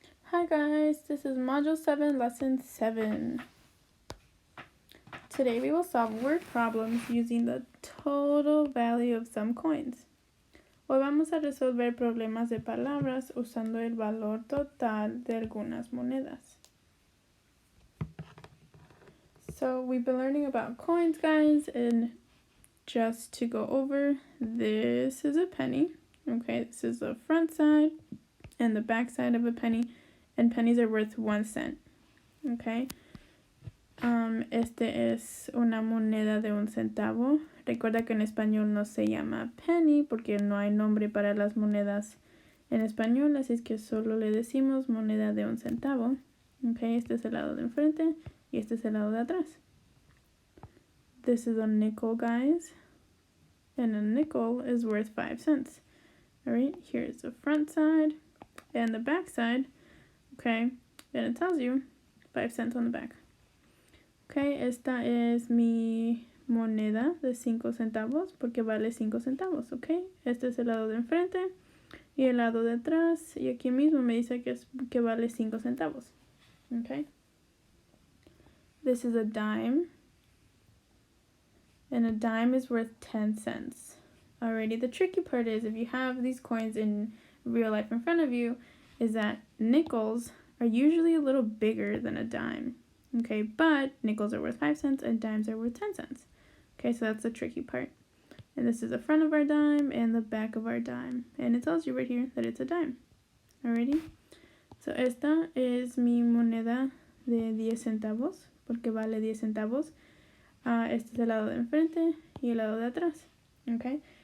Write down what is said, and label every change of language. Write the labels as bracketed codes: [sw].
[en] Hi guys, this is Module 7, Lesson 7. Today we will solve word problems using the total value of some coins. [es] Hoy vamos a resolver problemas de palabras usando el valor total de algunas monedas. [en] So we've been learning about coins, guys, and just to go over, this is a penny. Okay, this is the front side and the back side of a penny, and pennies are worth 1 cent. [es] Okay. Este es una moneda de 1 centavo. Recuerda que en español no se llama penny porque no hay nombre para las monedas en español, así es que solo le decimos moneda de 1 centavo. Okay, este es el lado de enfrente y este es el lado de atrás. [en] This is a nickel, guys, and a nickel is worth 5 cents. Alright, here's the front side and the back side. Okay, and it tells you 5 cents on the back. [es] Okay, esta es mi moneda de 5 centavos porque vale 5 centavos, ok. Este es el lado de enfrente y el lado de atrás, y aquí mismo me dice que vale 5 centavos, ok. [en] This is a dime, and a dime is worth 10 cents. Alrighty, the tricky part is if you have these coins in real life in front of you, is that nickels are usually a little bigger than a dime. Okay, but nickels are worth 5 cents and dimes are worth 10 cents. Okay, so that's the tricky part. And this is the front of our dime and the back of our dime. And it tells you right here that it's a dime. Alrighty? [es] So esta es mi moneda de 10 centavos, porque vale 10 centavos. Este es el lado de enfrente y el lado de atrás. Okay?